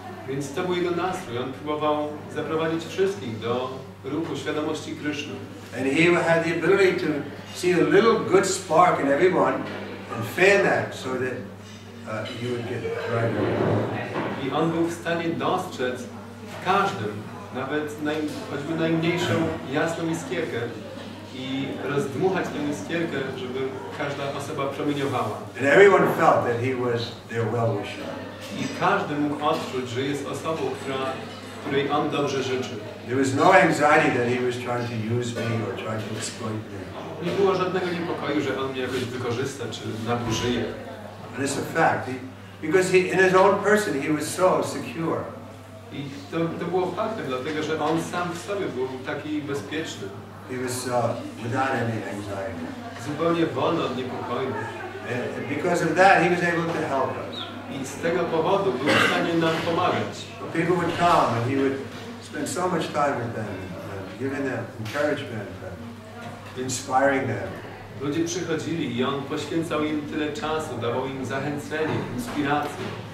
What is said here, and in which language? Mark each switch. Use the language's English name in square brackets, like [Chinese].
[Polish] Więc to był jego nastrój. On próbował zaprowadzić wszystkich do ruchu świadomości Kryszny. [English] And he had the ability to see a little good spark in everyone and fan that so that he would get right. [Polish] I on był w stanie dostrzec w każdym, nawet choćby najmniejszą jasną iskierkę i rozdmuchać tę iskierkę, żeby każda osoba promieniowała. [English] And everyone felt that he was their well-wisher. [Polish] I każdy mógł odczuć, że jest osobą, której on dobrze życzy. [English] There was no anxiety that he was trying to use me or trying to exploit me. [Polish] Nie było żadnego niepokoju, że on mnie jakoś wykorzysta czy nadużyje. [English] And it's a fact. Because in his own person he was so secure. [Polish] I to było faktem, dlatego że on sam w sobie był taki bezpieczny. [English] He was without any anxiety. [Polish] Zupełnie wolny od niepokoju. [English] And because of that, he was able to help us. [Polish] I z tego powodu był w stanie nam pomagać. [English] People would come and he would spend so much time with them, giving them encouragement, inspiring them. [Polish] Ludzie przychodzili i on poświęcał im tyle czasu, dawał im zachęcenie, inspirację.